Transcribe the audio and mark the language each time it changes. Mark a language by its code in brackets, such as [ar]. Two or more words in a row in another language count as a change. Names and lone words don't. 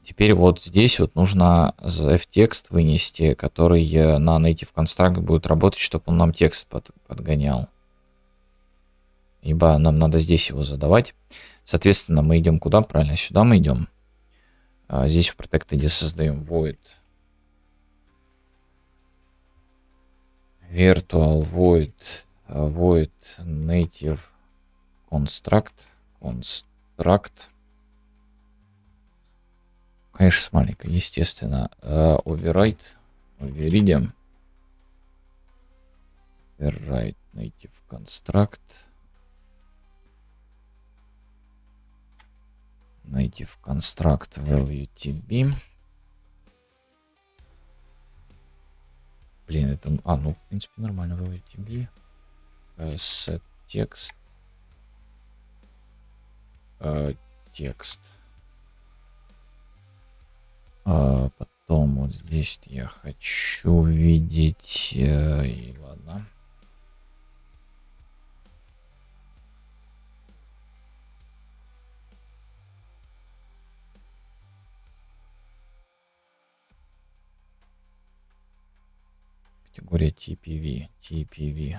[ru] Теперь вот здесь вот нужно f-текст вынести, который на [en] native construct [ru] будет работать, чтобы он нам текст подгонял. Ибо нам надо здесь его задавать. Соответственно, мы идем куда? Правильно, сюда мы идем. Здесь в protected создаем [en] void virtual void native construct. [ru] Конечно, с маленькой, естественно. [en] Override native construct. Native construct value tb. [ru] Блин, это... ну, в принципе, нормально [en] value tb. Set text. [ru] Текст. Потом вот здесь я хочу видеть... и ладно. Категория TPV.